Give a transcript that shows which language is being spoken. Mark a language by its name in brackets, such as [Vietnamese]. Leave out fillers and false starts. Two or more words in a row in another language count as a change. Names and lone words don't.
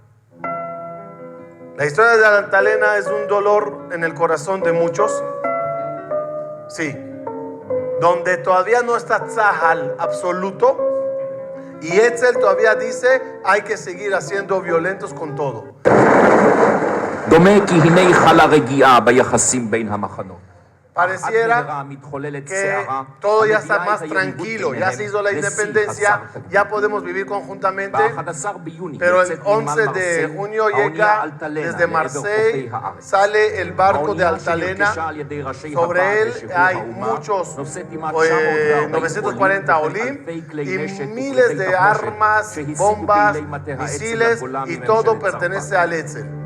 [Spanish] La historia de Altalena es un dolor en el corazón de muchos. Sí, donde todavía no está Tzahal absoluto y Etzel todavía dice hay que seguir haciendo violentos con todo. [Hebrew] דומה כי הנה חלה רגיעה ביחסים בין המחנות. [Spanish] Pareciera que todo ya está más tranquilo, ya se hizo la independencia, ya podemos vivir conjuntamente, pero el 11 de junio llega desde Marseille, sale el barco de Altalena, sobre él hay muchos 940 olim y miles de armas, bombas, misiles y todo pertenece al Etzel.